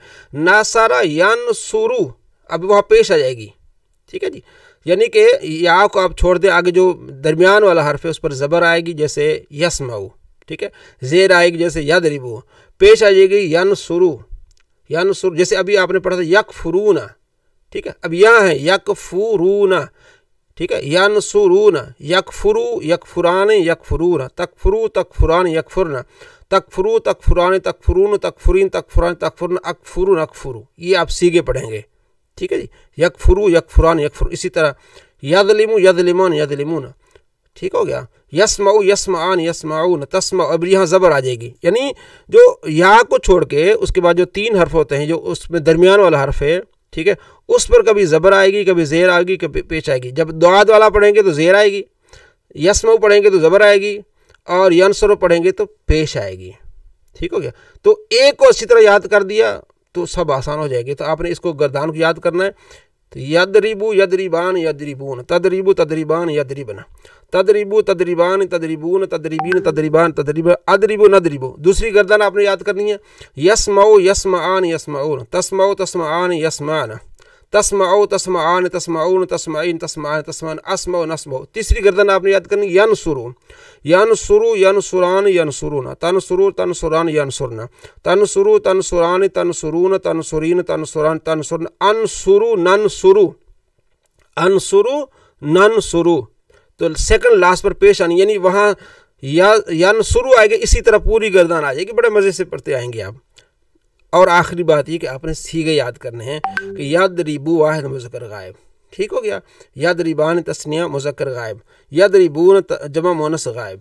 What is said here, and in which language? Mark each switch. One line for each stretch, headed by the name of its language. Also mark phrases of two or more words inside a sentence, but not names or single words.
Urdu: ناصرہ ینصرو، اب وہاں پیش آ جائے گی، ٹھیک ہے جی، یعنی کہ یا کو آپ چھوڑ دیں، آگے جو درمیان والا حرف ہے اس پر زبر آئے گی، جیسے یسمعو، ٹھیک ہے، زیر آئے گی جیسے یضربو، پیش آ جائے گی ینصرو، ینصر، جیسے ابھی آپ نے پڑھا تھا یکفرون، ٹھیک ہے، اب یہاں ہے یکفرون، ٹھیک ہے،
Arabic: ینصرون، یکفرو، یکفران، یکفرون، تکفرو، تکفران، یکفرن، تکفرو، تکفران، تکفرون، تکفرین، تکفران، تکفرن، اکفرون، اکفرو،
Urdu: یہ آپ سیغے پڑھیں گے، ٹھیک ہے جی،
Arabic: یکفرو، یکفران، یکفرو۔
Urdu: اسی طرح
Arabic: یظلمو، یظلمان، یظلمون،
Urdu: ٹھیک ہو گیا۔
Arabic: یسمعو، یسمعان، یسمعون، تسمع،
Urdu: اب یہاں زبر آ جائے گی، یعنی جو یا کو چھوڑ کے اس کے بعد جو 3 حرف ہوتے ہیں، جو اس میں درمیان والا حرف ہے، ٹھیک ہے، اس پر کبھی زبر آئے گی، کبھی زیر آئے گی، کبھی پیش آئے گی۔ جب دعاد والا پڑھیں گے تو زیر آئے گی، یسمعو پڑھیں گے تو زبر آئے گی، اور ینصرو پڑھیں گے تو پیش آئے گی، ٹھیک ہو گیا۔ تو ایک کو اسی طرح یاد کر دیا تو سب آسان ہو جائے گی. تو آپ نے اس کو گردان کو یاد کرنا ہے.
Arabic: تو یدریبو یدریبان یدریبون، تدریبو تدریبان یدریبنا، تدریبو تدریبان تدریبون، تدریبین تدریبان تدریب، ادریبو ندریبو.
Urdu: دوسری گردان آپ نے یاد کرنی ہے.
Arabic: یسمعو یسمعان یسمعون، تسمعو تسمعان یسمعان، تسمعو تسمعان تسمعون، تسمعین تسمعان تسمعان، اسمعو نسمعو.
Urdu: تیسری گردان آپ نے یاد کرنی
Arabic: ینصرو، ینصرو ینصران ینصرون، تنصرو تنصران ینصرن، تنصرو تنصران تنصرون، تنصرین تنصران تنصرن، انصرو ننصرو، انصرو ننصرو.
Urdu: تو
English: second last
Urdu: پر پیش آنی، یعنی وہاں ینصرو آئے گا، اسی طرح پوری گردان آ جائے گی. بڑے مزے سے پڑھتے آئیں گے آپ. اور آخری بات یہ کہ آپ نے سیغے یاد کرنے ہیں کہ یدریبو واحد مذکر غائب. ٹھیک ہو گیا. یدریبان تثنیہ مذکر غائب، یدریبون جمع مؤنث غائب.